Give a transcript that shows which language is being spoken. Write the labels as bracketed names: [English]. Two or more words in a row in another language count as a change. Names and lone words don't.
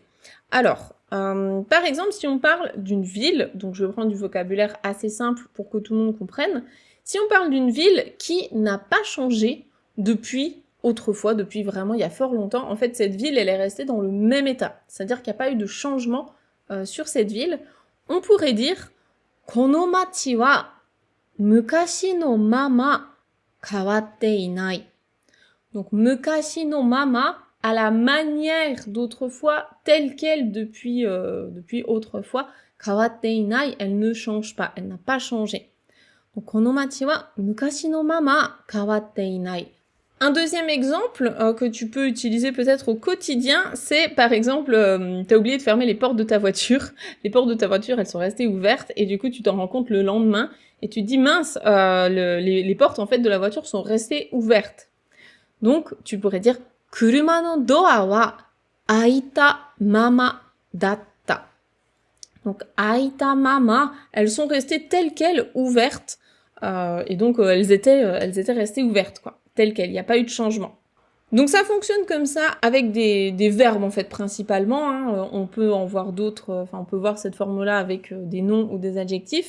[French] Alors, par exemple, si on parle d'une ville, donc je vais prendre du vocabulaire assez simple pour que tout le monde comprenne, si on parle d'une ville qui n'a pas changé depuis autrefois, depuis vraiment il y a fort longtemps, en fait cette ville elle est restée dans le même état, c'est-à-dire qu'il n'y a pas eu de changement sur cette ville, on pourrait dire [Japanese] この町は昔のまま変わっていない. Donc 昔のまま, [French] à la manière d'autrefois, telle qu'elle depuis autrefois, [Japanese] 変わっていない, [French] elle ne change pas, elle n'a pas changé. [Japanese] Donc, この町は昔のまま変わっていない. [French] Un deuxième exemple que tu peux utiliser peut-être au quotidien, c'est par exemple, t'as oublié de fermer les portes de ta voiture. Les portes de ta voiture, elles sont restées ouvertes et du coup, tu t'en rends compte le lendemain et tu te dis mince, les portes en fait de la voiture sont restées ouvertes. Donc, tu pourrais dire [Japanese] 車のドアは開いたままだった. [French] Donc, [Japanese] 開いたまま, [French] elles sont restées telles quelles ouvertes, et donc elles étaient restées ouvertes, quoi, telles quelles, il n'y a pas eu de changement. Donc ça fonctionne comme ça avec des verbes en fait principalement, hein. On peut en voir d'autres, on peut voir cette forme-là avec des noms ou des adjectifs.